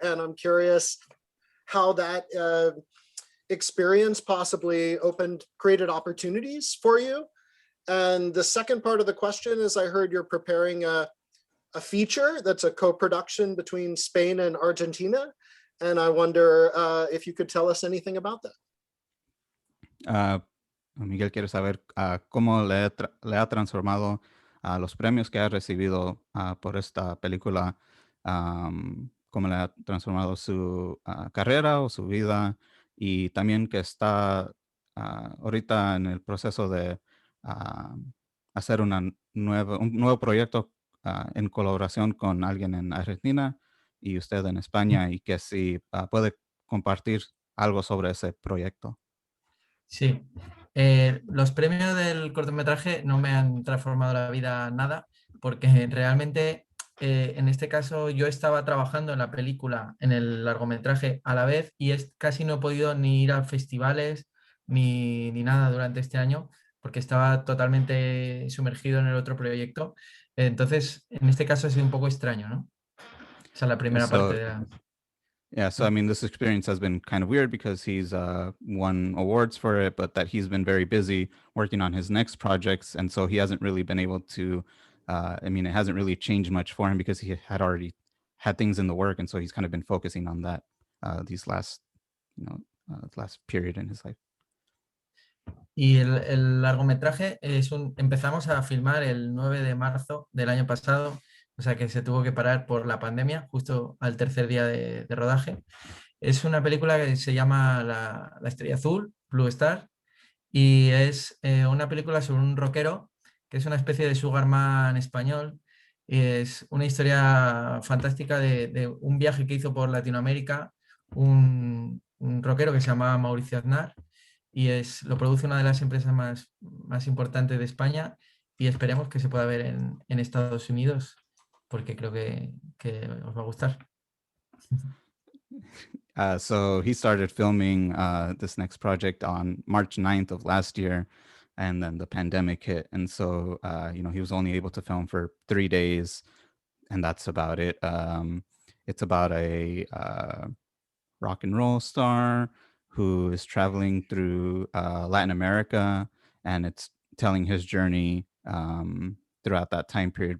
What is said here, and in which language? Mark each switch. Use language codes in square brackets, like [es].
[en] And I'm curious how that experience possibly created opportunities for you. And the second part of the question is, I heard you're preparing a feature that's a co-production between Spain and Argentina. And I wonder if you could tell us anything about that. [es] Miguel quiere saber cómo le ha transformado los premios que ha recibido por esta película, cómo le ha transformado su carrera o su vida, y también que está ahorita en el proceso de hacer un nuevo proyecto en colaboración con alguien en Argentina y usted en España, y que si puede compartir algo sobre ese proyecto. Sí, los premios del cortometraje no me han transformado la vida nada, porque realmente en este caso yo estaba trabajando en la película, en el largometraje a la vez, y casi no he podido ni ir a festivales ni nada durante este año, porque estaba totalmente sumergido en el otro proyecto. Entonces, en este caso ha sido un poco extraño, ¿no? Esa es la primera parte de la... [en] Yeah, so I mean, this experience has been kind of weird because he's won awards for it, but that he's been very busy working on his next projects, and so he hasn't really been able to. I mean, it hasn't really changed much for him because he had already had things in the work, and so he's kind of been focusing on that these last, last period in his life. [es] Y el largometraje empezamos a filmar el 9 de marzo del año pasado, o sea que se tuvo que parar por la pandemia, justo al tercer día de rodaje. Es una película que se llama La Estrella Azul, Blue Star, y es una película sobre un rockero que es una especie de Sugarman español. Y es una historia fantástica de un viaje que hizo por Latinoamérica un rockero que se llama Mauricio Aznar, y lo produce una de las empresas más importantes de España, y esperemos que se pueda ver en Estados Unidos, porque creo que os va a gustar. [en] So he started filming this next project on March 9th of last year, and then the pandemic hit. And so, he was only able to film for 3 days, and that's about it. It's about a rock and roll star who is traveling through Latin America, and it's telling his journey throughout that time period.